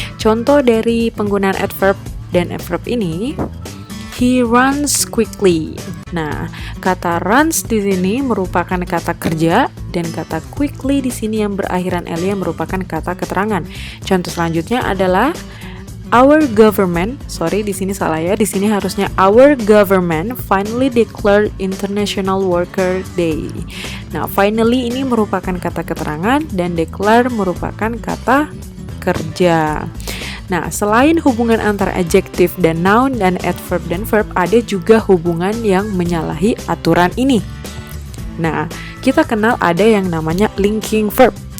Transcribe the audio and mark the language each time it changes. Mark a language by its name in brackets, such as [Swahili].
[Indonesian] Contoh dari penggunaan adverb dan adverb ini, [English] he runs quickly. [Indonesian] Nah, kata runs di sini merupakan kata kerja dan kata quickly di sini yang berakhiran ly merupakan kata keterangan. Contoh selanjutnya adalah [English] our government. [Indonesian] Di sini salah ya. Di sini harusnya [English] our government finally declared International Worker Day. [Indonesian] Nah, finally ini merupakan kata keterangan dan declare merupakan kata kerja. Nah, selain hubungan antara adjektif dan noun dan adverb dan verb, ada juga hubungan yang menyalahi aturan ini. Nah, kita kenal ada yang namanya linking verb.